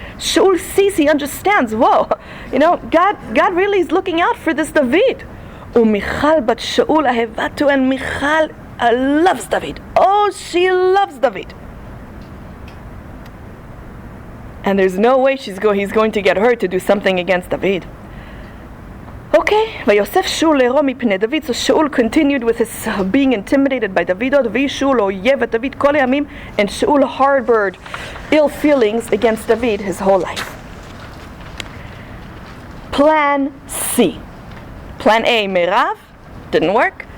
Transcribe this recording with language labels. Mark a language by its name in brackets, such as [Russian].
[English] Shaul sees, he understands. Whoa, you know, God really is looking out for this David. [Hebrew] Umichal bat Shaul ahevatu, [English] and Michal loves David. Oh, she loves David. And there's no way he's going to get her to do something against David. Okay, [Hebrew] ויוסף שאול להרוא מפני דוד. [English] So Shaul continued with his being intimidated by David. [Hebrew] ויהי שאול אויב את דוד כל הימים, [English] and Shaul harbored ill feelings against David his whole life. Plan C. Plan A, Merav, didn't work.